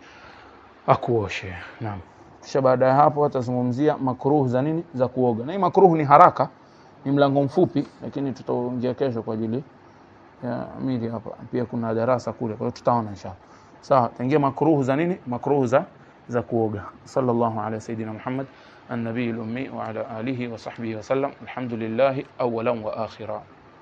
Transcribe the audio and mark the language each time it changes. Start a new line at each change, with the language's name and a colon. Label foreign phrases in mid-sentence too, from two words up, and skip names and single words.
Swahili: Akuoshe. Naam. Kisha baada ya hapo atazungumzia makruh za nini? Za kuoga. Na hii makruh ni haraka, ni mlango mfupi, lakini tutaongea kesho kwa ajili ya mili hapa. Pia kuna darasa kule, kwa hiyo tutaona inshallah. Sawa, taingia makruh za nini? Makruh za kuoga.
Arabic: صلى الله على سيدنا محمد النبي الأمي وعلى آله وصحبه وسلم. الحمد لله أولا وآخرا.